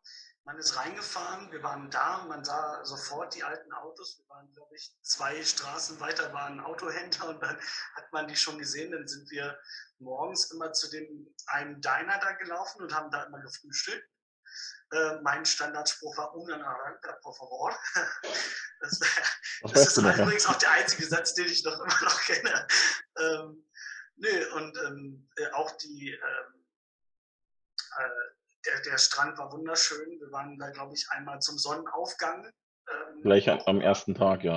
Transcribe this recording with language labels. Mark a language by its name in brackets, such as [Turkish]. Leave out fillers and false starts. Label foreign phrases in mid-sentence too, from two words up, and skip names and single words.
[German] Man ist reingefahren, wir waren da und man sah sofort die alten Autos. Wir waren, glaube ich, 2 Straßen weiter, war ein Autohändler und dann hat man die schon gesehen. Dann sind wir morgens immer zu dem einen Diner da gelaufen und haben da immer gefrühstückt. Mein Standardspruch war [Spanish] una naranja, por favor. [German] Das ist übrigens auch der einzige Satz, den ich noch immer noch kenne. Auch der Strand war wunderschön. Wir waren da, glaube ich, einmal zum Sonnenaufgang. Gleich am ersten Tag, ja.